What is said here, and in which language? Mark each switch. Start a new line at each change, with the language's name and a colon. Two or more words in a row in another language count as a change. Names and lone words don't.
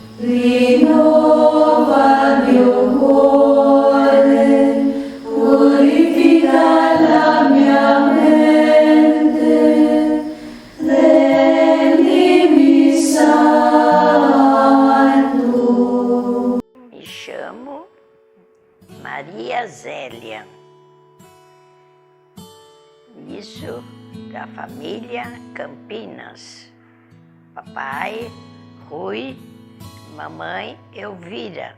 Italian: Rinnova il mio cuore, purifica la mia mente, rendimi santo.
Portuguese: Me chamo Maria Zélia. Isso da família Campinas. Papai, Rui, mamãe, Elvira.